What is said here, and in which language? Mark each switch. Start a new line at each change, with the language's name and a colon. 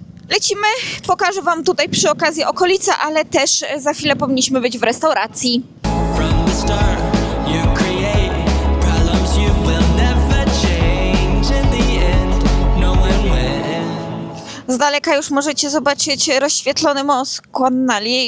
Polish: Lecimy, pokażę wam tutaj przy okazji okolice, ale też za chwilę powinniśmy być w restauracji.
English: From the start, you create problems you will never change. In the end, knowing when.
Polish: Z daleka już możecie zobaczyć rozświetlony most Guannali.